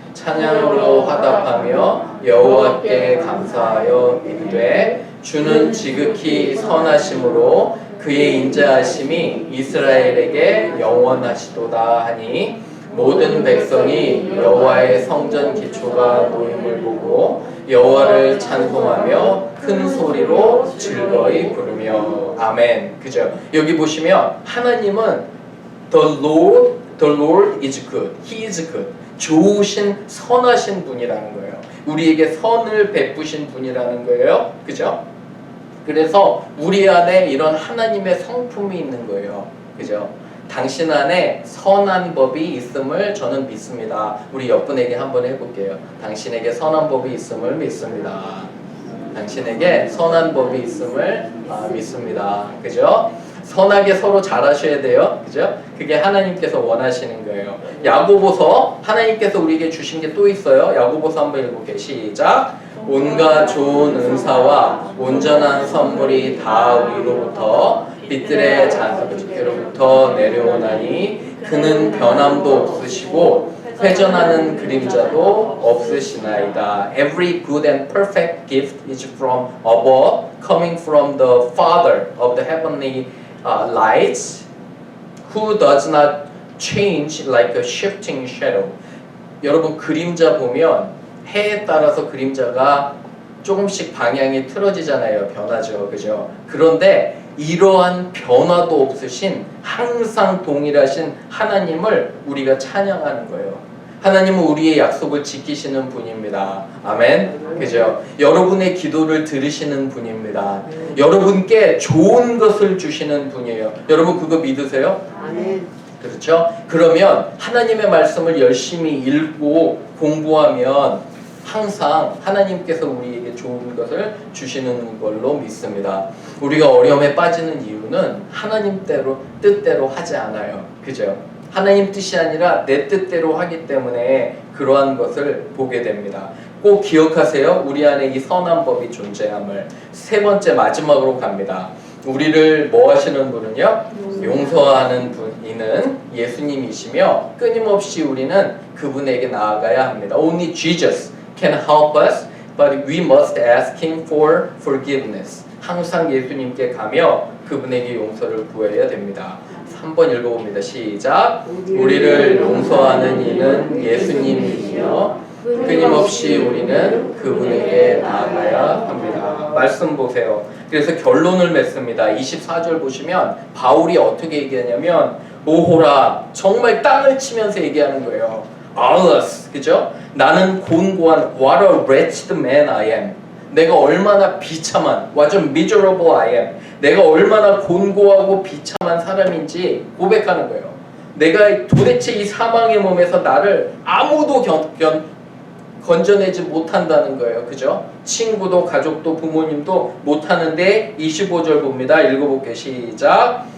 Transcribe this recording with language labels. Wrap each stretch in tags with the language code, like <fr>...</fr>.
<ko>찬양으로 화답하며 여호와께 감사하여 이르되 주는 지극히 선하심으로 그의 인자하심이 이스라엘에게 영원하시도다 하니 모든 백성이 여호와의 성전 기초가 놓임을 보고 여호와를 찬송하며 큰 소리로 즐거이 부르며. 아멘. 그죠? 여기 보시면 하나님은</ko> <en>The Lord is good. He is good.</en> <ko>좋으신 선하신 분이라는 거예요. 우리에게 선을 베푸신 분이라는 거예요. 그죠? 그래서 우리 안에 이런 하나님의 성품이 있는 거예요. 그죠? 당신 안에 선한 법이 있음을 저는 믿습니다. 우리 옆분에게 한번 해볼게요. 당신에게 선한 법이 있음을 믿습니다. 당신에게 선한 법이 있음을 믿습니다. 그죠? 선하게 서로 잘하셔야 돼요. 그죠? 그게 하나님께서 원하시는 거예요. 야고보서 하나님께서 우리에게 주신 게 또 있어요. 야고보서 한번 읽어볼게요. 시작. 온갖 좋은 은사와 온전한 선물이 다 위로부터 빛들의 자녀로부터 내려오나니 그는 변함도 없으시고 회전하는 그림자도 없으시나이다.</ko> <en>Every good and perfect gift is from above, coming from the Father of the heavenly lights, who does not change like a shifting shadow.</en> <ko>여러분 그림자 보면 해에 따라서 그림자가 조금씩 방향이 틀어지잖아요. 변하죠. 그죠? 그런데 이러한 변화도 없으신 항상 동일하신 하나님을 우리가 찬양하는 거예요. 하나님은 우리의 약속을 지키시는 분입니다. 아멘. 그죠? 여러분의 기도를 들으시는 분입니다. 여러분께 좋은 것을 주시는 분이에요. 여러분 그거 믿으세요? 아멘. 그렇죠? 그러면 하나님의 말씀을 열심히 읽고 공부하면 항상 하나님께서 우리에게 좋은 것을 주시는 걸로 믿습니다. 우리가 어려움에 빠지는 이유는 하나님 뜻대로 하지 않아요. 그죠? 하나님 뜻이 아니라 내 뜻대로 하기 때문에 그러한 것을 보게 됩니다. 꼭 기억하세요. 우리 안에 이 선한 법이 존재함을. 세 번째 마지막으로 갑니다. 우리를 뭐 하시는 분은요? 용서하는 분이는 예수님이시며 끊임없이 우리는 그분에게 나아가야 합니다.</ko> <en>Only Jesus can help us, but we must ask Him for forgiveness.</en> <ko>항상 예수님께 가며 그분에게 용서를 구해야 됩니다. 3번 읽어봅니다. 시작. 우리를 용서하는 이는 예수님이시며 끊임없이 우리는 그분에게 나아가야 합니다. 말씀 보세요. 그래서 결론을 맺습니다. 24절 보시면 바울이 어떻게 얘기하냐면 오호라 정말 땅을 치면서 얘기하는 거예요.</ko> <en>Alas,</en> <ko>그죠? 나는 곤고한</ko> <en>what a wretched man I am.</en> <ko>내가 얼마나 비참한</ko> <en>what a miserable I am.</en> <ko>내가 얼마나 곤고하고 비참한 사람인지 고백하는 거예요. 내가 도대체 이 사망의 몸에서 나를 아무도 건져내지 못한다는 거예요. 그죠? 친구도 가족도 부모님도 못하는데 25절 봅니다. 읽어볼게요. 시작.</ko>